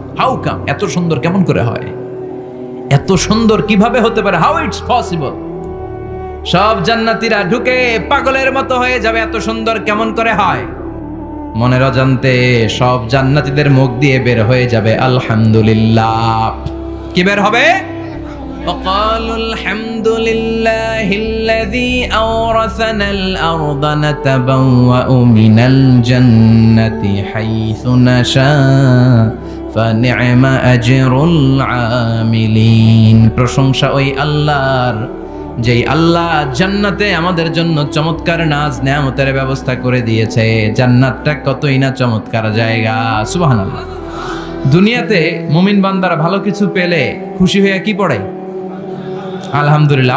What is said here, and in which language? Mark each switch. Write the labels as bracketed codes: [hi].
[en] How come? [bn] এত সুন্দর কেমন করে হয়? এত সুন্দর কিভাবে হতে পারে? [en] How it's possible? [bn] সব জান্নাতীরা ঢুকে পাগলের মতো হয়ে যাবে, এত সুন্দর কেমন করে হয়। মনের অজান্তে সব জান্নাতীদের মুখ দিয়ে বের হয়ে যাবে আলহামদুলিল্লাহ। কি বের হবে? [ar] وقالوا الحمد لله الذي أورثنا الأرض نتبوأ من الجنة حيث نشاء فنعم أجر العاملين। [bn] প্রশংসা ওই আল্লাহর, যেই আল্লাহ জান্নাতে আমাদের জন্য চমৎকার নাজ নেয়ামতের ব্যবস্থা করে দিয়েছে। জান্নাতটা কতই না চমৎকার জায়গা। সুবহানাল্লাহ। দুনিয়াতে মুমিন বান্দারা ভালো কিছু পেলে খুশি হয়ে কি পড়ে? আলহামদুলিল্লাহ।